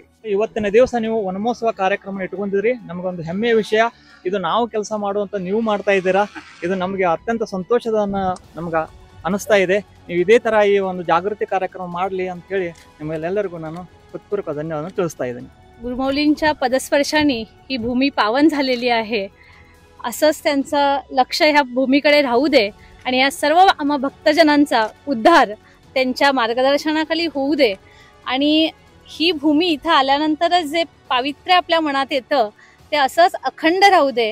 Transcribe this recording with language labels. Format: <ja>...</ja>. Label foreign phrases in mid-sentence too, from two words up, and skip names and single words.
<kn>ಇವತ್ತಿನ ದಿವಸ ನೀವು ವನಮಹೋತ್ಸವ ಕಾರ್ಯಕ್ರಮ ಇಟ್ಕೊಂಡಿದ್ರಿ, ನಮಗೊಂದು ಹೆಮ್ಮೆಯ ವಿಷಯ. ಇದು ನಾವು ಕೆಲಸ ಮಾಡುವಂತ ನೀವು ಮಾಡ್ತಾ ಇದ್ದೀರಾ, ಇದು ನಮಗೆ ಅತ್ಯಂತ ಸಂತೋಷದ ನಮ್ಗೆ ಅನಿಸ್ತಾ ಇದೆ. ನೀವು ಇದೇ ತರ ಈ ಒಂದು ಜಾಗೃತಿ ಕಾರ್ಯಕ್ರಮ ಮಾಡಲಿ ಅಂತ ಹೇಳಿ ನಿಮ್ಮೆಲ್ಲರಿಗೂ ನಾನು ಹೃತ್ಪೂರ್ವಕ ಧನ್ಯವಾದ ತಿಳಿಸ್ತಾ ಇದ್ದೀನಿ.</kn> <mr>गुरुमौलींच्या पदस्पर्शाने ही भूमी पावन झालेली आहे, असंच त्यांचं लक्ष ह्या भूमीकडे राहू दे आणि या सर्व आम्हा भक्तजनांचा उद्धार त्यांच्या मार्गदर्शनाखाली होऊ दे. आणि ही भूमी इथं आल्यानंतरच जे पावित्र्य आपल्या मनात येतं ते असंच अखंड राहू दे.</mr>